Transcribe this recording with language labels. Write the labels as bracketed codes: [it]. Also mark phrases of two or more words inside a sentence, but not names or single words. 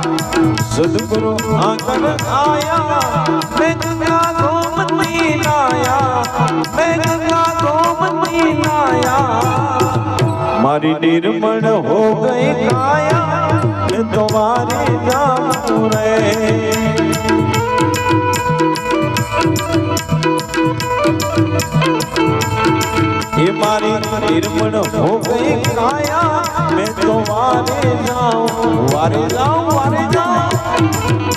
[gu] સદગુરુ આગળ આયા મેં ગંગા ગોમતી લાયા, મેં ગંગા ગોમતી લાયા. મારી નિર્મળ હો ગઈ કાયા મેં તમારી જાऊं રે. [raj] ये मारी निर्मल हो गई काया मैं तो वारे जाऊं, वारे जाऊं, वारे जाऊं.